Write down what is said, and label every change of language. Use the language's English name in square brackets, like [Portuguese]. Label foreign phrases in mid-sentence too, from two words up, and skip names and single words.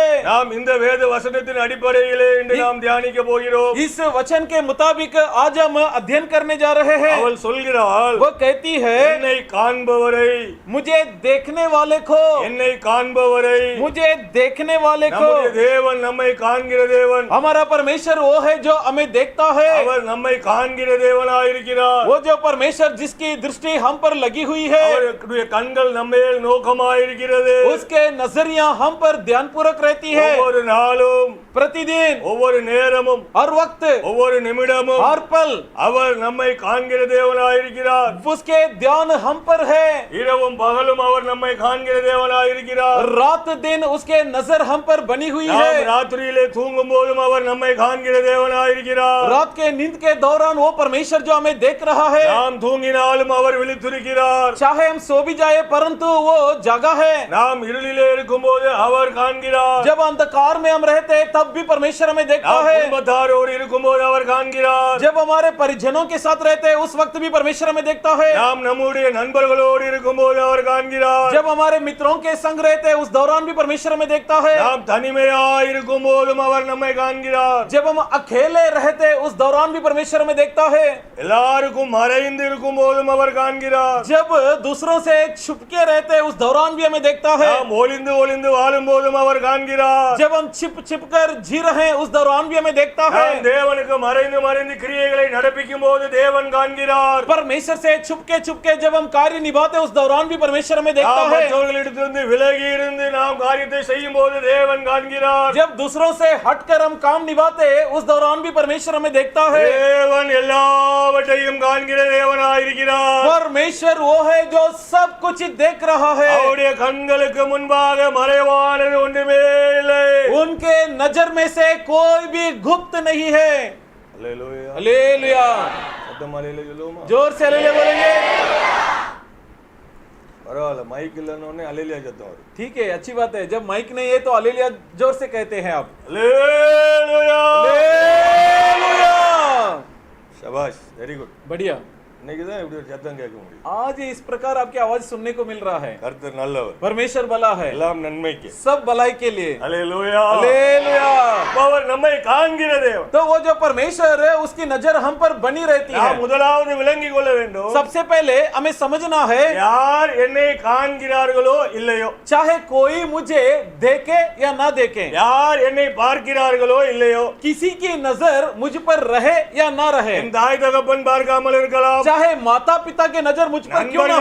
[Tamil] நாம் இந்த வேத வசனத்தின் அடிப்படையிலே இன்று நாம் தியானிக்க போகிறோம். [Hindi] इस वचन के मुताबिक आज हम अध्ययन करने जा रहे हैं। [Tamil] அவள் சொல்கிறாள், [Hindi] वो कहती है, [Tamil] என்னை காண்பவரை, [Hindi] मुझे देखने वाले को, [Tamil] என்னை காண்பவரை. [Hindi] मुझे देखने वाले को। [Tamil] நம்முடைய தேவன் நம்மை காண்கிற தேவன். [Hindi] हमारा परमेश्वर वो है जो हमें देखता है। [Tamil] அவர் நம்மை காண்கிற தேவனாயிருக்கிறார். [Hindi] वो जो परमेश्वर जिसकी दृष्टि हम पर लगी हुई है, [Tamil] அவருடைய கண்கள் நம்மேல் நோக்கமாயிருக்கிறது. [Hindi] उसके नजरियां हम पर ध्यानपूर्वक रहती है, [Tamil] ஒவ்வொரு நாளும், [Hindi] प्रतिदिन, [Tamil] ஒவ்வொரு நேரமும், [Hindi] हर वक्त, [Tamil] ஒவ்வொரு நிமிடமும் [Hindi] हर पल [Tamil] அவர் நம்மை காண்கிற தேவனாயிருக்கிறார். [Hindi] उसके ध्यान हम पर है, [Tamil] இரவும் பகலும் அவர் நம்மை காண்கிற தேவனாயிருக்கிறார். [Hindi] रात दिन उसके नजर हम पर बनी हुई [Tamil] நாம் [Hindi] है, [Tamil] ராத்திரியிலே தூங்கும் போதும் அவர் நம்மை காண்கிற தேவனாயிருக்கிறார். [Hindi] रात के नींद के दौरान वो परमेश्वर जो हमें देख रहा है, [Tamil] நாம் தூங்கினாலும் அவர் விழித்திருக்கிறார். [Hindi] चाहे हम सो भी जाए परंतु वो जागा है, [Tamil] நாம் இருளிலே இருக்கும்போது அவர் காண்கிறார். [Hindi] जब अंधकार में हम रहते हैं तब भी परमेश्वर हमें देखता [Tamil] நாம் [Hindi] है, [Tamil] குடும்பத்தாரோடு இருக்கும்போது அவர் காண்கிறார். [Hindi] जब हमारे परिजनों के साथ रहते हैं उस वक्त भी परमेश्वर हमें देखता है, [Tamil] நாம் நம்முடைய நண்பர்களோடு இருக்கும்போது அவர் காண்கிறார். [Hindi] जब हमारे मित्रों के संग रहते हैं उस दौरान भी परमेश्वर हमें देखता है, [Tamil] நாம் தனிமையாய் இருக்கும்போதும் அவர் நம்மை காண்கிறார். [Hindi] जब हम अकेले रहते हैं उस दौरान भी परमेश्वर हमें देखता है, [Tamil] எல்லாருக்கும் மறைந்து இருக்கும்போதும் அவர் காண்கிறார். [Hindi] जब दूसरों से छुपके रहते हैं उस दौरान भी हमें देखता है, [Tamil] நாம் ஒளிந்து ஒளிந்து வாழும்போதும் அவர் காண்கிறார். [Hindi] जब हम छिप छिप कर जी रहे हैं उस दौरान भी हमें देखता है, [Tamil] நாம் தேவனுக்கு மறைந்து மறைந்து கிரியைகளை நடப்பிக்கும் போது தேவன் காண்கிறார். [Hindi] परमेश्वर से छुपके छुपके जब हम कार्य निभाते हैं उस दौरान भी परमेश्वर हमें देखता [Tamil] நாம் [Hindi] है, [Tamil] மற்றவர்களிடத்திலிருந்து விலகி இருந்து நாம் காரியத்தை செய்யும் போது தேவன் காண்கிறார். [Hindi] जब दूसरों से हटकर हम काम निभाते हैं उस दौरान भी परमेश्वर हमें देखता है, [Tamil] தேவன் எல்லாவற்றையும் காண்கிற தேவனாயிருக்கிறார். [Hindi] परमेश्वर वो है जो सब कुछ देख रहा है, [Tamil] அவருடைய கண்களுக்கு முன்பாக மறைவானது ஒன்றுமே இல்லை. [Hindi] उनके नजर में से कोई भी गुप्त नहीं है। [Tamil] அல்லேலூயா. [Hindi] हालेलुया, [Tamil] சத்தம் அல்லேலூயா சொல்லுவோமா? [Hindi] जोर से हालेलुया बोलेंगे। [Tamil] பரவாயில்ல, மைக் இல்லைன்னு அல்லேலூயா சத்தம் வரும். [Hindi] ठीक है, अच्छी बात है, जब माइक नहीं है तो हालेलुया जोर से कहते हैं आप। [Tamil] அல்லேலூயா. [Hindi] हालेलुया, [Tamil] சபாஷ், [English] very good. [Hindi] बढ़िया, [Tamil] இன்னைக்கு தான் இப்படி ஒரு சத்தம் கேட்க முடியும். [Hindi] आज इस प्रकार आपकी आवाज सुनने को मिल रहा है। [Tamil] கர்த்தர் நல்லவர், [Hindi] परमेश्वर भला है, [Tamil] எல்லாம் நன்மைக்கு. [Hindi] सब भलाई के लिए। [Tamil] அல்லேலூயா. [Hindi] हालेलुया, [Tamil] அவர் நம்மை காண்கிற தேவன். [Hindi] तो वो जो परमेश्वर है उसकी नजर हम पर बनी रहती है। [Tamil] நாம் முதலாவது விளங்கிக் கொள்ள வேண்டும், [Hindi] सबसे पहले हमें समझना है, [Tamil] யார் என்னை காண்கிறார்களோ இல்லையோ, [Hindi] चाहे कोई मुझे देखे या ना देखे, [Tamil] யார் என்னை பார்க்கிறார்களோ இல்லையோ, [Hindi] किसी की नजर मुझ पर रहे या ना रहे, [Tamil] என் தாய் தகப்பன் பார்க்காமல் இருக்கலாம், [Hindi] चाहे माता पिता की नजर मुझ पर क्यों ना